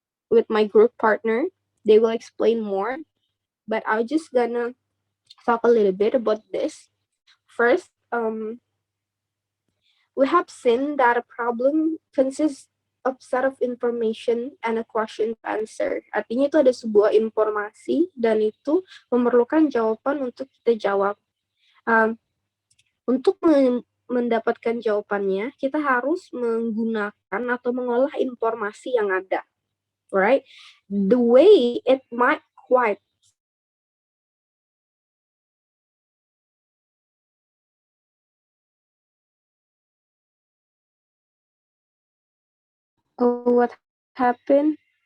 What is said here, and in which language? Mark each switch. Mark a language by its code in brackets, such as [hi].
[en] with my group partner. They will explain more, but I'm just gonna talk a little bit about this. First, we have seen that a problem consists of set of information and a question to answer. [id] Artinya itu ada sebuah informasi dan itu memerlukan jawaban untuk kita jawab. Untuk mendapatkan jawabannya, kita harus menggunakan atau mengolah informasi yang ada. [en] Right? The way it might quite what happened?